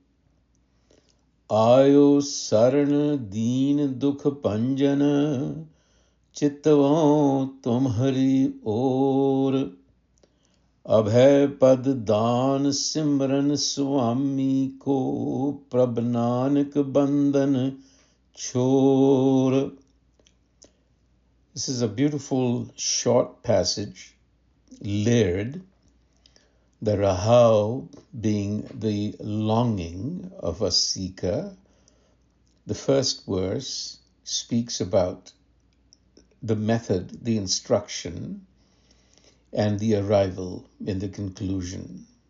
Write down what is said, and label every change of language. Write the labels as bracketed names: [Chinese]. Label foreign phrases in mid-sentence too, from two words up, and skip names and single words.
[Punjabi] ਆਇਓ ਸਰਣਿ ਦੀਨ ਦੁਖ ਭੰਜਨ ਚਿਤਵਉ ਤੁਮ੍ਹ੍ਹਰੀ ਓਰ ਅਭੈ ਪਦ ਦਾਨ ਸਿਮਰਨੁ ਸੁਆਮੀ ਕੋ ਪ੍ਰਭ ਨਾਨਕ ਬੰਧਨ ਛੋਰ. [English] This is a beautiful short passage, layered. The rahau being the longing of a seeker. The first verse speaks about the method, the instruction, and the arrival in the conclusion.